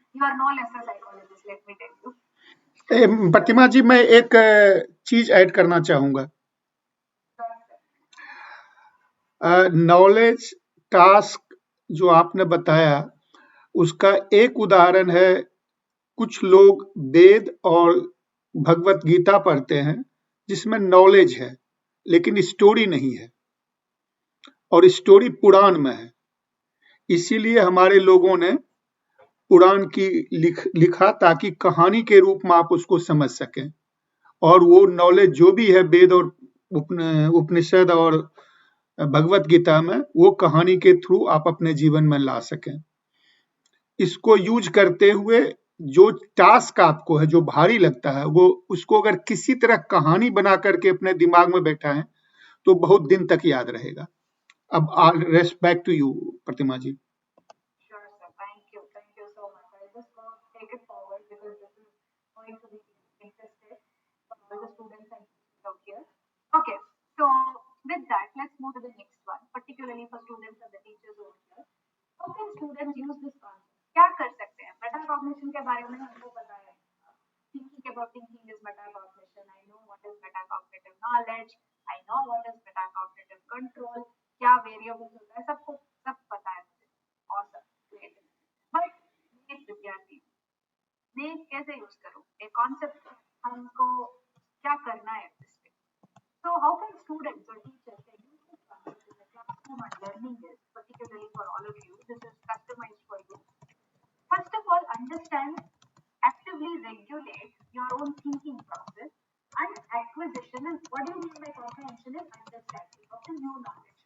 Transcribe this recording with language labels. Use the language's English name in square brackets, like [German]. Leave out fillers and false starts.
[English] You are no less a psychologist, let me tell you. [Hindi] प्रतिमा जी, मैं एक चीज add करना चाहूंगा। [English] Sure, sir. [Hindi] नॉलेज टास्क जो आपने बताया, उसका एक उदाहरण है, कुछ लोग वेद और भगवत गीता पढ़ते हैं जिसमें नॉलेज है लेकिन स्टोरी नहीं है, और स्टोरी पुराण में है। इसीलिए हमारे लोगों ने पुराण की लिखा ताकि कहानी के रूप में आप उसको समझ सकें, और वो नॉलेज जो भी है वेद और उपनिषद और भगवत गीता में, वो कहानी के थ्रू आप अपने जीवन में ला सकें। इसको यूज करते हुए जो टास्क आपको है, जो भारी लगता है, वो उसको अगर किसी तरह कहानी बना करके अपने दिमाग में बैठा है तो बहुत दिन तक याद रहेगा। [English] अब respect to you Pratima ji. Sure, sir. Thank you. Thank you so much. I'll just go take it forward because this is going to be interesting for all the students and teachers out here. Okay. So with that, let's move to the next one, particularly for students and the teachers over here. How can students use this concept? [Hindi] क्या कर सकते हैं? Metacognition के बारे में हमको पता है। [English] Thinking about thinking is metacognition. I know what is metacognitive knowledge. I know what is metacognitive control. [Hindi] क्या variables होता है, सबको सब पता है मुझे। [English] Awesome, great. [Hindi] But एक विद्यार्थी, मैं कैसे यूज करूँ? एक कॉन्सेप्ट हमको क्या करना है इस पे? [English] So how can students or teachers can use this concept in the classroom and learning this, particularly for all of you? This is customized for you. First of all, understand, actively regulate your own thinking process and acquisition. And what do you mean by comprehension is understanding of the new knowledge.